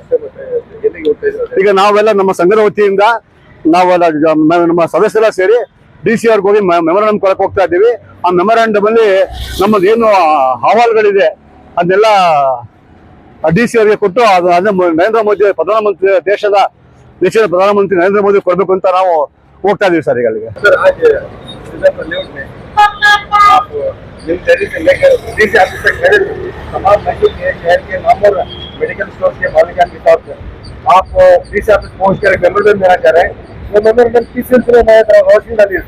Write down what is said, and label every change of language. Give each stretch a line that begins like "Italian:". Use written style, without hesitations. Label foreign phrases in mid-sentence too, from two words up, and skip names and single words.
Kannada: ಈಗ ನಾವೆಲ್ಲ ನಮ್ಮ ಸಂಘದ ವತಿಯಿಂದ ನಾವೆಲ್ಲ ನಮ್ಮ ಸದಸ್ಯರೆಲ್ಲ ಸೇರಿ DC ಅವ್ರಿಗೆ ಹೋಗಿ ಮೆಮೊರಾಂಡಮ್ ಕೊಡಕ್ಕೆ ಹೋಗ್ತಾ ಇದ್ದೀವಿ. ಆ ಮೆಮೊರಾಂಡಮ್ ಅಲ್ಲಿ ನಮ್ಮದೇನು ಅಹವಾಲುಗಳಿದೆ ಅದನ್ನೆಲ್ಲ DC ಅವರಿಗೆ ಕೊಟ್ಟು ಅದನ್ನ ನರೇಂದ್ರ ಮೋದಿ ಪ್ರಧಾನಮಂತ್ರಿ ದೇಶದ ಪ್ರಧಾನಮಂತ್ರಿ ನರೇಂದ್ರ ಮೋದಿ ಕೊಡ್ಬೇಕು ಅಂತ ನಾವು ಹೋಗ್ತಾ ಇದೀವಿ ಸರ್ ಈಗ ಅಲ್ಲಿಗೆ.
Hindi: मेडिकल स्टोर के मालिकान के तौर पर आप DC ऑफिस पहुंच कर मेमोरेंडम देना चाह रहे हैं, वो मेमोरेंडम किस सिलसिले में रोशनी डालिए?